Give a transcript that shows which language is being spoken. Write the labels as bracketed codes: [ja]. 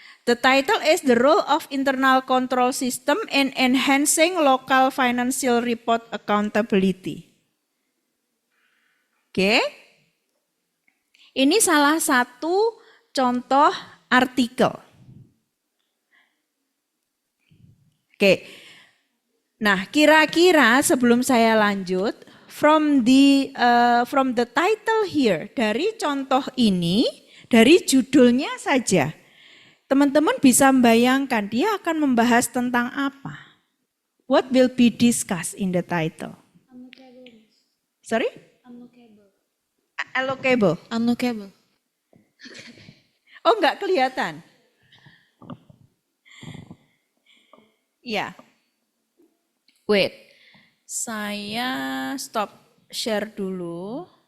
[en] The title is The Role of Internal Control System in Enhancing Local Financial Report Accountability. Oke. [id] Ini salah satu contoh artikel. Oke. Nah, kira-kira sebelum saya lanjut, [en] from the title here, [id] dari contoh ini, Dari judulnya saja, teman-teman bisa membayangkan dia akan membahas tentang apa. [en] What will be discussed in the title? Sorry? Allocable. Unlockable. [id] Oh, enggak kelihatan. Ya. [en] Wait. [id] Saya stop share dulu.